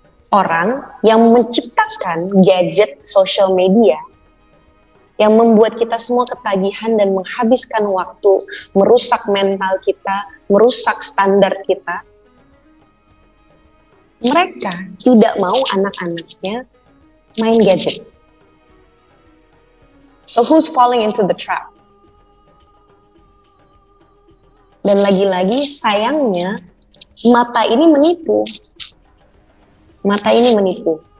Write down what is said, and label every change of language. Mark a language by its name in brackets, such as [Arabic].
[Indonesian] Orang yang menciptakan gadget social media, yang membuat kita semua ketagihan dan menghabiskan waktu, merusak mental kita, merusak standar kita. Mereka tidak mau anak-anaknya main gadget. [English] So who's falling into the trap? [Indonesian] Dan lagi-lagi sayangnya mata ini menipu.